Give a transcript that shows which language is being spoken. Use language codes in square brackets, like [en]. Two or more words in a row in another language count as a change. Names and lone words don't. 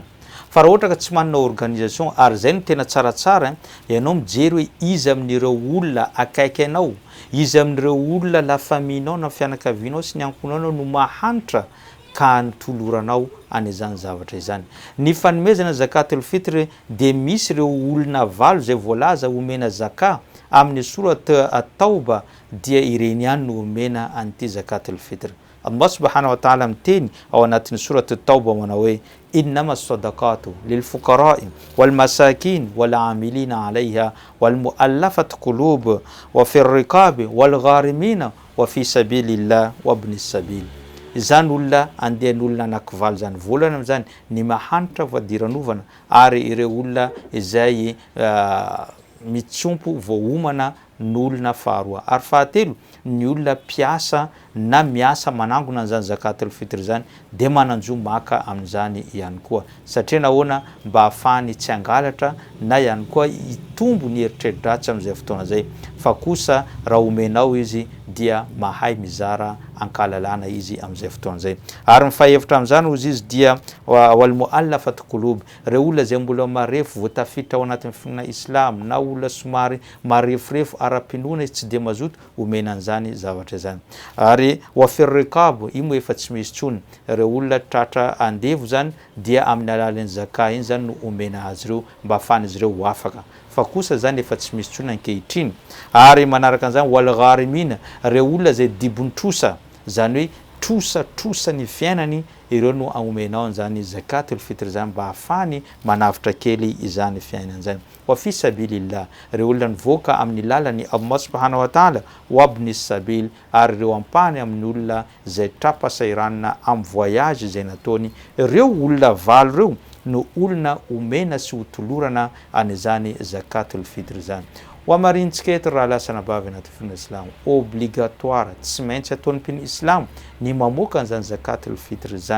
[mg] Fa raha ohatra ka tsy manana organisation ary zay no tena tsaratsara ianao mijery hoe izy amin'ireo olona akaiky anao, izy amin'ireo olona la famille-nao na fianakavianao sy ny ankohonanao no mahanitra ka nitoloranao an'izany zavatra izany. Ny fanomezana [ar] زكاة الفطر [mg] dia misy ireo olona valo zay voalaza omena zaka amin'ny surat at-Tauba dia ireny ihany no omena an'ity [ar] زكاة الفطر. [mg] Allah [ar] سبحانه وتعالى [mg] miteny ao anatin'ny surat at-Tauba manao hoe [ar] إنما الصدقات للفقراء والمساكين والعاملين عليها والمؤلفة قلوب وفي الرقاب والغارمين وفي سبيل الله وابن سبيل. [mg] Izany olona andehan'olona anankivaly zany. Voalohany amin'izany ny mahanitra voadiran'ovana ary ireo olona izay mitsompo voaomana n'olona faharoa. Ary fahatelo ny olona mpiasa na miasa manangona an'izany [ar] زكاة الفطر [mg] zany dia mananjo maka amin'izany ihany koa satria nahoana mba ahafahany tsy hangalatra na ihany koa hitombo ny eritrerit-dratsy amin'izay fotoana zay. Fa kosa raha omenao izy dia mahay mizara ankalalana izy amin'izay fotoana zay. Ary ny fahevitra amin'izany ozy izy dia [ar] والمؤلفة قلوب, [mg] ireo olona zay mbola marefo voatafiditra ao anatin'ny finoana islam na olona somary marefurefo ara-pinoana izy tsy dia mazoto omena an'izany zavatra izany. Ary [ar] وفي الرقاب [mg] imo efa tsy misy tsony, ireo olona tratra andevo zany dia amin'ny alalan'ny zaka iny zany no omena azy ireo mba ahafahan'izy ireo ho afaka. Fa kosa zany efa tsy misy tsony ankehitriny. Ary manaraka an'izany [ar] والغارمين, [mg] ireo olona zay dibon-trosa zany hoe trosa ny fiainany ireo no omenao an'izany [ar] زكاة الفطر [mg] zany mba ahafahany manavitra kely izany fiainany zany. [ar] وفي سبيل الله, [mg] ireo olona nivoaka amin'ny lalany Allah [ar] سبحانه وتعالى وابن سبيل, [mg] ary ireo ampahany amin'ny olona zay trapasairanina amin'ny voyage zay nataony. Ireo olona valo ireo no olona omena sy hotolorana an'izany [ar] زكاة الفطر [mg] zany. Wa marintsika eto raha lasa nabavy anaty finoana islam obligatoire tsy maintsy ataon'ny mpino islam ny mamoaka an'izany [ar] زكاة الفطر [mg] zany.